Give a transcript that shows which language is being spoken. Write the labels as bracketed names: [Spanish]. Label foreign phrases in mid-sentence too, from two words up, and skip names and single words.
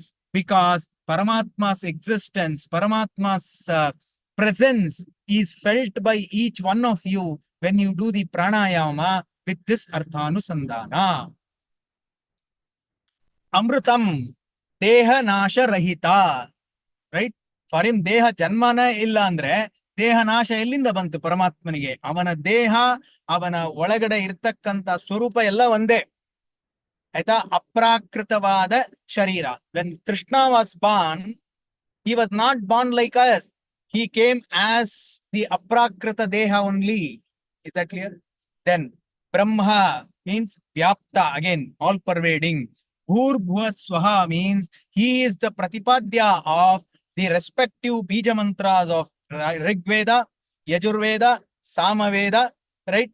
[English] Because Paramatma's existence, Paramatma's presence is felt by each one of you when you do the pranayama with this Arthanusandhana. [Sanskrit] अमृतम्, देह नाश रहित. [English] Right? For him, [Kannada] ದೇಹ ಜನ್ಮನ ಇಲ್ಲ ಅಂದ್ರೆ, ದೇಹ ನಾಶ ಎಲ್ಲಿಂದ ಬಂತು ಪರಮಾತ್ಮನಿಗೆ. ಅವನ ದೇಹ, ಅವನ ಒಳಗಡ ಇರ್ತಕ್ಕಂತ ಸ್ವರೂಪ ಎಲ್ಲ ಒಂದೆ. ಆಯ್ತಾ ಅಪ್ರಾಕೃತವಾದ ಶರೀರ. [English] When Krishna was born, he was not born like us. He came as the [Sanskrit] अप्राकृत देह [English] only. Is that clear? Then Brahma means Vyapta, again all pervading. [Sanskrit] भूर्भुव स्वाहा [English] means he is the Pratipadya of the respective bija mantras of Rig Veda, Yajurveda, Samaveda, right?